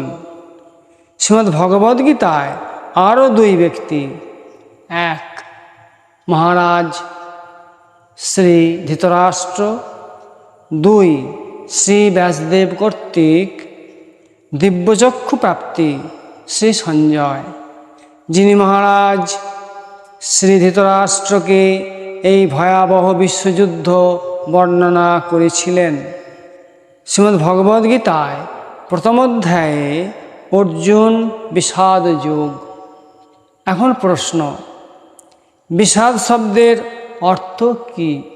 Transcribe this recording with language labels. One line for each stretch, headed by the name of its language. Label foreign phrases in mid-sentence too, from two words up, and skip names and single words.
Bangla: শ্রীমদ্ ভগবদ গীতায় আরো দুই ব্যক্তি, এক মহারাজ শ্রী ধৃতরাষ্ট্র, দুই শ্রী ব্যাসদেব কর্তৃক দিব্যচক্ষু প্রাপ্তি শ্রী সঞ্জয়, যিনি মহারাজ শ্রী ধৃতরাষ্ট্র কে এই ভয়াবহ বিশ্বযুদ্ধ বর্ণনা করেছিলেন। শ্রীমদ্ ভগবদ গীতায় প্রথম অধ্যায়ে অর্জুন বিষাদ যোগ। এখন প্রশ্ন, বিষাদ শব্দের অর্থ কি?